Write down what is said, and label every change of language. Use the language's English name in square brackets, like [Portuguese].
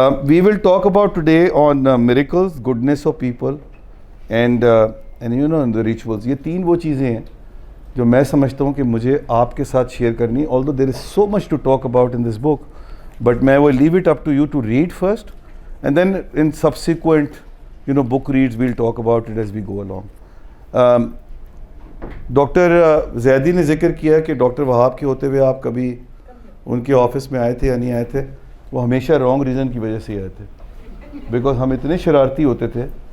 [English] We will talk about today on miracles, goodness of people, and you know the rituals. [Urdu] یہ 3 وہ چیزیں ہیں جو میں سمجھتا ہوں کہ مجھے آپ کے ساتھ شیئر کرنی. [English] although there is so much to talk about in this book, but میں will leave it up to you to read first, and then in subsequent you know book reads we'll talk about it as we go along. [Urdu] Doctor Zaidi نے ذکر کیا کہ doctor وہاب کے ہوتے ہوئے آپ کبھی ان کے آفس میں آئے تھے یا نہیں آئے تھے. وہ ہمیشہ رانگ ریزن کی وجہ سے ہی آئے تھے, بیکاز ہم اتنے شرارتی ہوتے تھے.